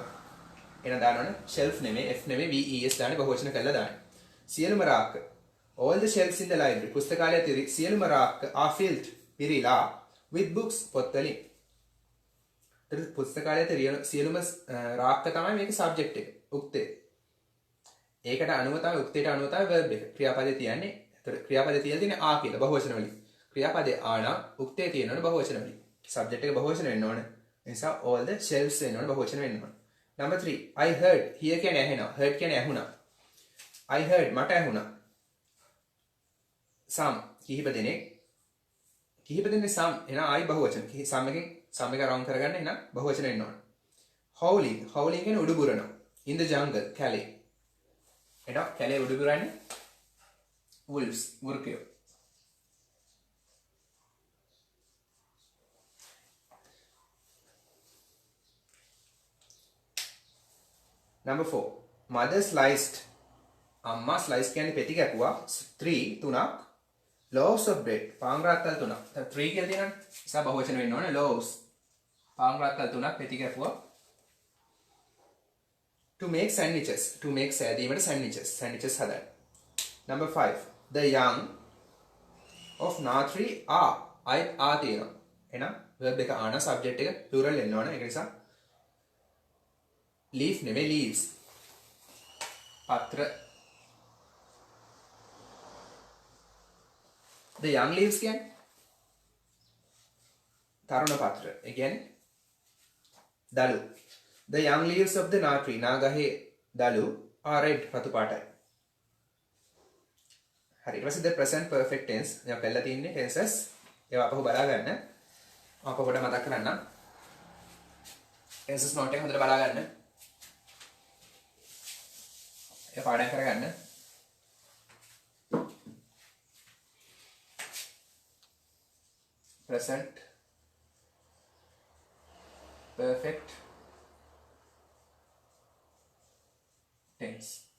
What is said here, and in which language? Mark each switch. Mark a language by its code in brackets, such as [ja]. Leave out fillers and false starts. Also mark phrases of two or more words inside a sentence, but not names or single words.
[si] එහෙනම් දාන්න ඕනේ shelf නෙමෙයි f නෙමෙයි ves දාන්නේ බහුවචන කරලා දාන්න. සියලුම රාක්ක. [en] all the shelves in the library. [si] පුස්තකාලයේ සියලුම රාක්ක [en] are filled [si] පිරීලා [en] with books [si] පොත් වලින්. පුස්තකාලයේ සියලුම රාක්ක තමයි මේකේ subject එක. උක්තේ. ඒකට අනුව තමයි උක්තේට අනුව තමයි verb එක. ක්‍රියාපදේ තියන්නේ. ඒතර ක්‍රියාපදේ තියලා තියෙන්නේ ආ කියලා බහුවචන වලින්. ක්‍රියාපදයේ ආනම් උක්තේ තියෙනවනේ බහුවචන වලින්. සබ්ජෙක්ට් එක බහුවචන වෙන්න ඕනේ. ඒ නිසා [en] all the shelves [si] වෙන්න ඕනේ බහුවචන වෙන්න ඕනේ. [en] Number 3 I heard. hear [si] කියන්නේ ඇහෙනවා. [en] heard [si] කියන්නේ ඇහුණා. [en] I heard [si] මට ඇහුණා. some කිහිප දෙනෙක්. කිහිප දෙනෙක් some එහෙනම් I බහුවචන. some එකෙන් some එක රවුන්ඩ් කරගන්න එහෙනම් බහුවචන වෙන්න ඕනේ. [en] howling. howling [si] කියන්නේ උඩුබුරනවා. [en] in the jungle කැලේ. [si] එහෙනම් කැලේ උඩුබුරන්නේ wolves වෘකයෝ. [en] Number 4 mother sliced. [si] අම්මා slice කියන්නේ පෙති කැපුවා 3 [en] loaves of bread [si] පාන් රාත්තල් 3ක්. දැන් 3 කියලා තියෙනවනේ. නිසා බහුවචන වෙන්න ඕනේ loaves. පාන් රාත්තල් 3ක් පෙති කැපුවා. [en] To make sandwiches. to make සෑදීමට sandwiches හදන්න. Number 5 the young of Natri are තියෙනවා. [si] එහෙනම් verb එක ආන subject එක plural වෙන්න ඕනේ. ඒක නිසා leaf නෙමෙයි leaves. පත්‍ර. [en] the young leaves [si] කියන්නේ තරුණ පත්‍ර. ඒ කියන්නේ දලු. [en] the young leaves of the නා tree [si] නාගහේ දලු [en] are red [si] රතු පාටයි. හරි. ඊට පස්සේ [en] the present perfect tense [si] දැන් පෙළලා තින්නේ tenses. ඒවා අපහු බලා ගන්න. මම පොඩ්ඩක් මතක් කරන්නම්. tenses note එක හොඳට බලා ගන්න. ඒක පාඩම් කරගන්න. [en] present perfect tense.